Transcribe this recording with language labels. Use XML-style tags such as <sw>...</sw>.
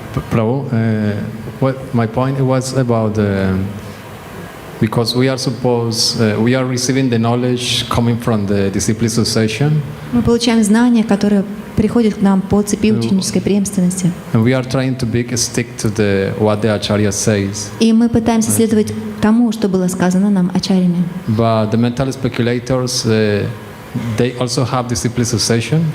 <en>Prabhu, what my point was about because we are receiving the knowledge coming from the disciple succession.</en> <ru>Мы получаем знания, которые приходят к нам по цепи ученической преемственности.</ru> <en>And we are trying to stick to what the Acharya says.</en> <ru>И мы пытаемся следовать тому, что было сказано нам ачарями.</ru> <en>But the mental speculators, they also have disciple succession.</en>